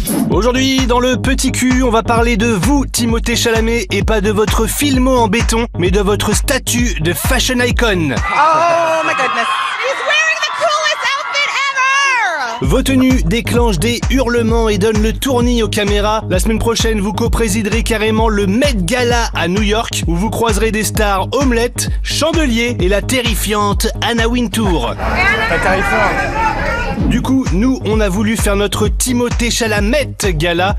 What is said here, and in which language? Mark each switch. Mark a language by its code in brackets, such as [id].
[fr] Aujourd'hui, dans le Petit Cul, on va parler de vous, Timothée Chalamet, et pas de votre filmo en béton, mais de votre statut de fashion icon. [en] Oh my goodness. He's wearing the coolest outfit ever! [fr] Vos tenues déclenchent des hurlements et donnent le tournis aux caméras. La semaine prochaine, vous co-présiderez carrément le Met Gala à New York, où vous croiserez des stars Omelette, Chandelier et la terrifiante Anna Wintour. Pas terrifiant. Du coup, nous, on a voulu faire notre Timothée Chalamet Gala.